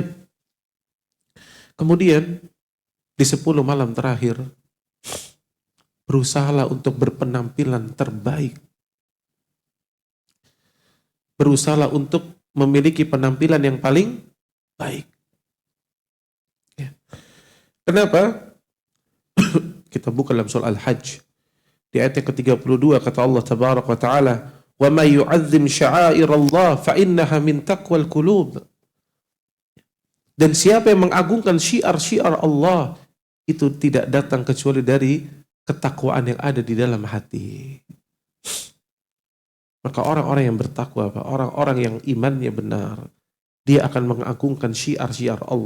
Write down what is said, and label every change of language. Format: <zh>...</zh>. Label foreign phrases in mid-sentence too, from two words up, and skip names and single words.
<id>Kemudian di 10 malam terakhir, berusahalah untuk berpenampilan terbaik. Berusahalah untuk memiliki penampilan yang paling baik. Ya. Kenapa? Kita buka dalam surah Al-Hajj. Di ayat yang ke-32 kata</id> <ar>الله تبارك وتعالى ومن يعظم شعائر الله فإنها من تقوى القلوب."</ar> <id>Dan siapa yang mengagungkan syiar-syiar Allah, itu tidak datang kecuali dari ketakwaan yang ada di dalam hati. Maka orang-orang yang bertakwa, orang-orang yang imannya benar, dia akan mengagungkan syiar-syiar Allah.</id>